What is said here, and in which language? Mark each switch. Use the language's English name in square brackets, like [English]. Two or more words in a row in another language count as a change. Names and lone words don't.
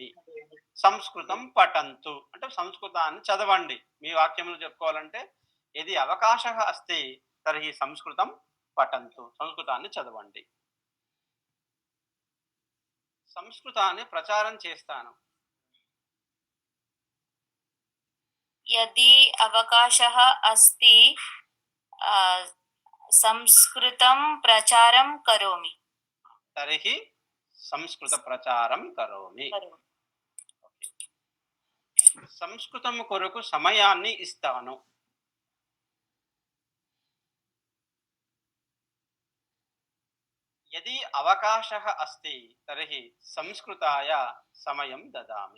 [Sanskrit] సంస్కృతం పఠంతు [Telugu] అంటే సంస్కృతాన్ని చదవండి. మీ వాక్యంలో చెప్పుకోవాలంటే [Sanskrit] యది అవకాశः అస్తి తర్హి సంస్కృతం పఠంతు, [Telugu] సంస్కృతాన్ని చదవండి. సంస్కృతాన్ని ప్రచారం చేస్తాను. [Sanskrit] यदि अवकाशः अस्ति संस्कृतं प्रचारं करोमि. తర్హి సంస్కృత ప్రచారం కరోమి. [Telugu] సంస్కృతం కొరకు సమయాన్ని ఇస్తాను. [Sanskrit] యది అవకాశः అస్తి తర్హి సంస్కృతాయ సమయం దదామి.